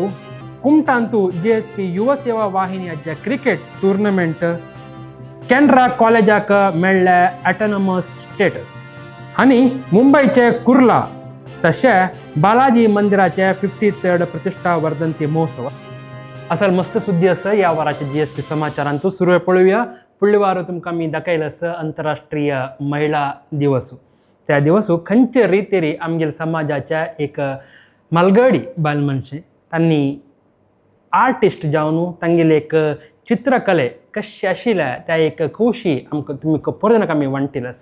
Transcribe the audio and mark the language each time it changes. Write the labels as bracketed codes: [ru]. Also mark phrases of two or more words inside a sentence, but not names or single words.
[kok] कुमटांतू GSP युवा सेवा वाहिनीच्या [en] cricket tournament. [kok] कॅनरा कॉलेजाक मेळ्ळ्या [en] autonomous status. [kok] आणि मुंबईचे कुर्ला तशे बालाजी मंदिराचे 53rd प्रतिष्ठा वर्धंती महोत्सव. असल मस्त सुद्दी असं या वाराचे GSP समाचारांतू सुरू पळोवया. फुडल्या वार तुमकां मी दाखयलस आंतरराष्ट्रीय महिला दिवस. त्या दिवस खंयचे रितीरी आमगेल समाजाच्या एक मलगडी बायल मनशे त्यांनी आर्टिस्ट जावन तांगेले एक चित्रकले कशी आशिल्ल्या त्या एक खुशी आमकां तुमी खबर जाणाक आमी वांटिलस.